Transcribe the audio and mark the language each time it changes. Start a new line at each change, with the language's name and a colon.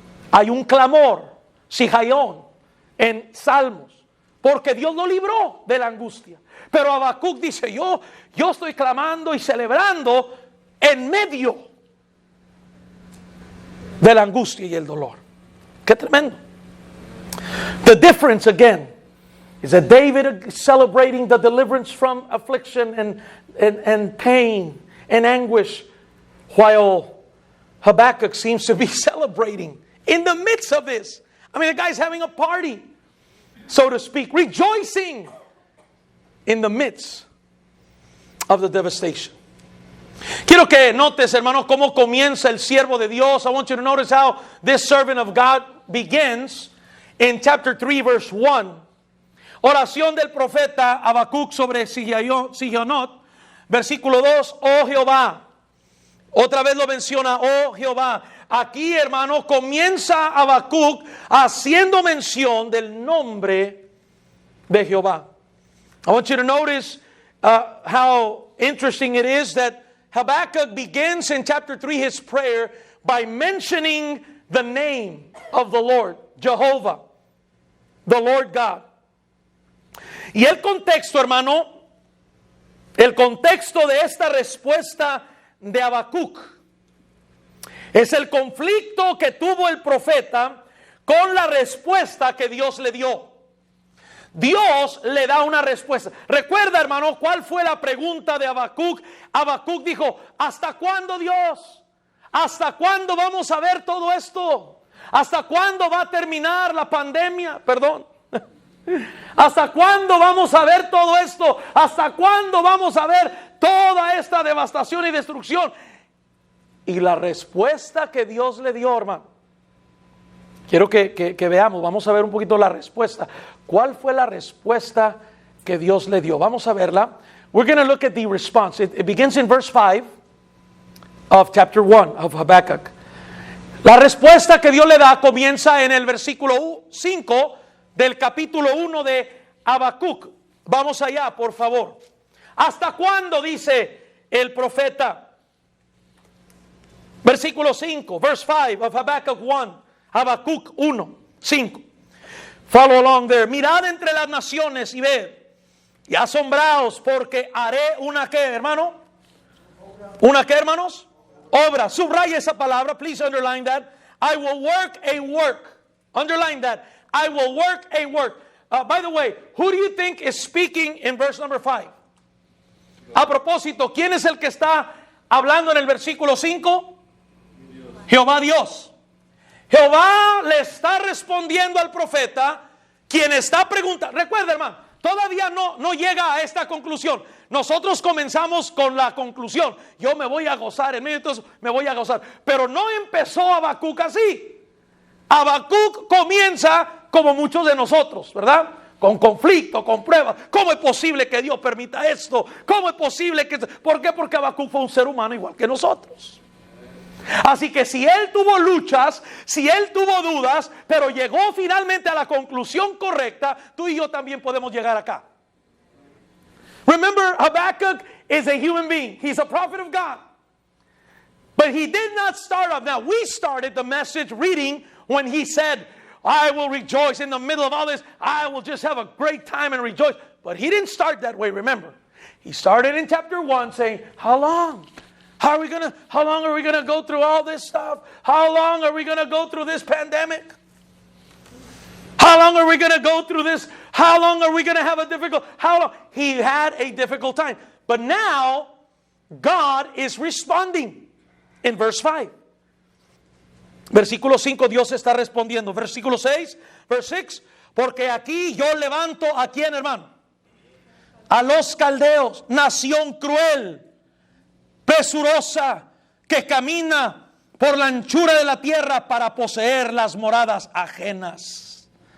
Spanish: Hay un clamor, Sigayón, en Salmos, porque Dios lo libró de la angustia. Pero Habacuc dice, yo estoy clamando y celebrando en medio de la angustia y el dolor. Qué tremendo.
English: The difference again is that David is celebrating the deliverance from affliction and pain and anguish, while Habakkuk seems to be celebrating in the midst of this. I mean, the guy's having a party, so to speak, rejoicing in the midst of the devastation.
Spanish: Quiero que notes, hermano, cómo comienza el siervo de Dios.
English: I want you to notice how this servant of God begins in chapter 3, verse 1.
Spanish: Oración del profeta Habacuc sobre Sigionot, versículo 2, oh Jehová. Otra vez lo menciona, oh Jehová. aquí, hermano, comienza Habacuc haciendo mención del nombre de Jehová.
English: I want you to notice how interesting it is that Habakkuk begins in chapter 3 his prayer by mentioning the name of the Lord, Jehovah, the Lord God.
Spanish: Y el contexto, hermano, el contexto de esta respuesta de Habacuc es el conflicto que tuvo el profeta con la respuesta que Dios le dio. Dios le da una respuesta. Recuerda, hermano, ¿cuál fue la pregunta de Habacuc? Habacuc dijo, ¿hasta cuándo, Dios? ¿Hasta cuándo vamos a ver todo esto? ¿Hasta cuándo va a terminar la pandemia? Perdón. ¿Hasta cuándo vamos a ver todo esto? ¿Hasta cuándo vamos a ver toda esta devastación y destrucción? Y la respuesta que Dios le dio, hermano, quiero que veamos, vamos a ver un poquito la respuesta. ¿Cuál fue la respuesta que Dios le dio? Vamos a verla.
English: We're going to look at the response. It begins in verse 5 of chapter 1 of Habakkuk.
Spanish: La respuesta que Dios le da comienza en el versículo 5 del capítulo 1 de Habacuc. Vamos allá, por favor. ¿Hasta cuándo? Dice el profeta. Versículo 5,
English: verse 5 of Habakkuk 1. Habacuc 1, 5. Follow along there.
Spanish: Mirad entre las naciones y ved, y asombraos, porque haré una ¿qué, hermano? ¿Una qué, hermanos? Obra. Subraya esa palabra.
English: Please underline that. I will work a work. Underline that. I will work a work. By the way, who do you think is speaking in verse number 5?
Spanish: A propósito, ¿quién es el que está hablando en el versículo 5? Jehová Dios. Jehová le está respondiendo al profeta, quien está preguntando. Recuerda, hermano, todavía no llega a esta conclusión. Nosotros comenzamos con la conclusión. Yo me voy a gozar, en medio de todo me voy a gozar. Pero no empezó Habacuc así. Habacuc comienza como muchos de nosotros, ¿verdad? Con conflicto, con pruebas. ¿Cómo es posible que Dios permita esto? ¿Cómo es posible que... ¿Por qué? Porque Habacuc fue un ser humano igual que nosotros. Así que si él tuvo luchas, si él tuvo dudas, pero llegó finalmente a la conclusión correcta, tú y yo también podemos llegar acá.
English: Remember, Habakkuk is a human being. He's a prophet of God. But he did not start off. Now, we started the message reading when he said, I will rejoice in the middle of all this. I will just have a great time and rejoice. But he didn't start that way, remember. He started in chapter 1 saying, how long? How long are we going to go through all this stuff? How long are we going to go through this pandemic? How long are we going to go through this? How long are we going to have a difficult? How long? He had a difficult time. But now, God is responding in verse 5.
Spanish: Versículo 5, Dios está respondiendo. Versículo 6,
English: verse 6.
Spanish: Porque aquí yo levanto a quién, hermano? A los caldeos, nación cruel, presurosa, que camina por la anchura de la tierra para poseer las moradas ajenas.